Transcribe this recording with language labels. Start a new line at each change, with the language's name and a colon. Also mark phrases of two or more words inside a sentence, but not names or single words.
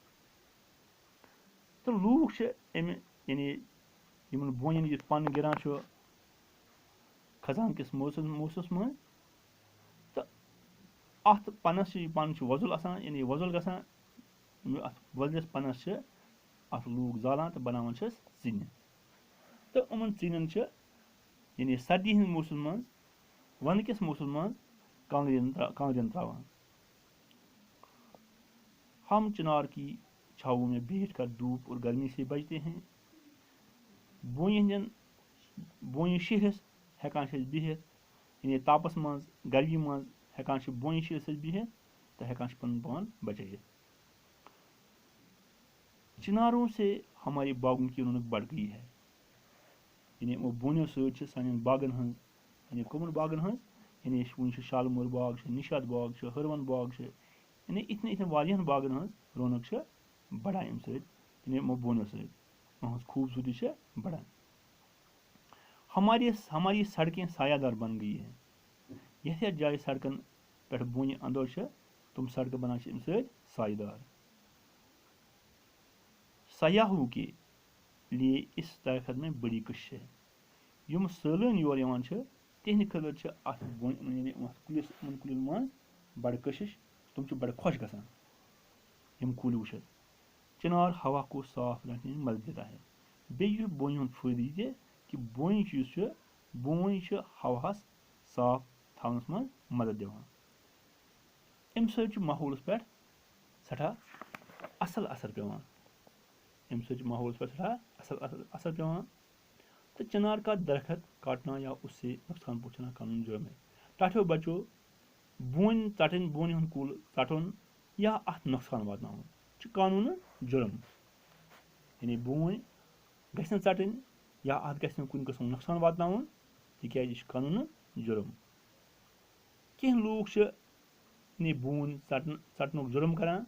Kashmiri: تہٕ لوٗکھ چھِ اَمہِ یعنی یِمن بونٮ۪ن یُس پن گِران چھُ خزان کِس موسمس منٛز تہٕ اَتھ پنس یہِ پن چھُ وۄزُل آسان یعنی وۄزُل گژھان. اَتھ وۄزلِس پنس چھِ اَتھ لوٗکھ زالان تہٕ بناوان چھِس ژِنہِ. تہٕ یِمن ژِنٮ۪ن چھِ یعنی سردی ہٕنٛدِ موسمس منٛز ونٛدٕ کِس موسمس منٛز کانٛگرٮ۪ن تراوان.
Urdu: ہم چنار کی چھاؤں میں بیٹھ کر دھوپ اور گرمی سے بچتے ہیں.
Kashmiri: بونہِ ہٕنٛدٮ۪ن بونہِ شیٖرِتھ ہٮ۪کان چھِ أسۍ بِہِتھ یعنی تاپس منٛز گرمی منٛز ہٮ۪کان چھِ بونہِ شیٖرِتھ أسۍ بِہِتھ تہٕ ہٮ۪کان چھِ پنُن پان بچٲوِتھ.
Urdu: چناروں سے ہمارے باغوں کی رونق بڑھ گئی ہے.
Kashmiri: یعنی یِمو بونیو سۭتۍ چھِ سانٮ۪ن باغن ہٕنٛز یعنی کٕمن باغن ہٕنٛز یعنی وُنہِ چھُ شالمور باغ چھُ, نِشاط باغ چھُ, ہٲروَن باغ چھُ, یعنی یِتھٮ۪ن یِتھٮ۪ن واریاہن باغن ہٕنٛز رونق چھِ بڑان اَمہِ سۭتۍ یعنی یِمو بونیو سۭتۍ. یِہٕنٛز خوٗبصوٗرتی چھِ بڑان.
Urdu: ہماری سڑکیں سایہ دار بن گئی ہیں.
Kashmiri: یتھ یتھ جایہِ سڑکن پٮ۪ٹھ بونہِ اندو چھِ تِم سڑکہٕ بنان چھِ اَمہِ سۭتۍ سایہِ دار.
Urdu: سیاحوں کے لیے اس درخت میں بڑی کشش ہے.
Kashmiri: یِم سٲلٲنۍ یور یِوان چھِ تِہنٛدِ خٲطرٕ چھِ اَتھ یعنی یِمن کُلٮ۪ن منٛز بڑٕ کشش, تِم چھِ بڑٕ خۄش گژھان یِم کُلۍ وٕچھِتھ.
Urdu: چنار ہوا کو صاف رکھنے میں مدد دیتا ہے.
Kashmiri: بیٚیہِ چھُ بونہِ ہُنٛد فٲیدٕ یہِ تہِ کہِ بونہِ یُس چھُ بوٗنۍ چھِ ہواہس صاف تھاونس منٛز مدد دِوان. اَمہِ سۭتۍ چھُ ماحولس پٮ۪ٹھ سٮ۪ٹھاہ اصل اثر پیٚوان. اَمہِ سۭتۍ چھُ ماحولس پٮ۪ٹھ سٮ۪ٹھاہ اصل اثر پیٚوان.
Urdu: تو چنار کا درخت کاٹنا یا اس سے نقصان پہنچانا قانون جرم ہے.
Kashmiri: ٹاٹھیو بچو بونہِ ژٹٕنۍ بونہِ ہُنٛد کُل ژٹُن یا اتھ نۄقصان واتناوُن چھُ قانوٗنہٕ جُرم. یعنی بونۍ گژھِ نہٕ ژٹٕنۍ یا اتھ گژھِ نہٕ کُنہِ قٕسمُک نۄقصان واتناوُن تِکیازِ یہِ چھُ قانوٗنہٕ جُرم. کینٛہہ لوٗکھ چھِ یعنی بوٗنۍ ژٹنُک جُرم کران.